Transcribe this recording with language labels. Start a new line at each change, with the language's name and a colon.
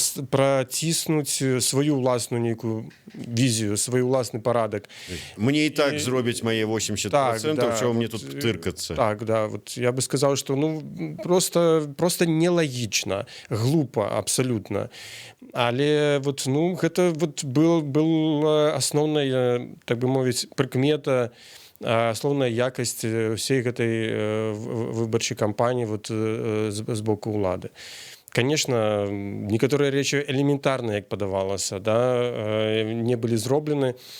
Belarusian: праціснуць сваю ўласную нейкую візію, свой уласны парадак. Мне і так зробяць мае 80%, чого мне тут тыркацца.
Russian: Так, да, вот я бы сказал, что просто нелагічна, глупа абсолютно.
Belarusian: Але вот, гэта вот был асноўная, так бы мовіць, прыкмета, асноўная якасць ўсей гэтай выбарчай кампаніі вот, з боку ўлады.
Russian: Конечно, некоторые речи элементарные,
Belarusian: як падавалася,
Russian: да, не были зроблены.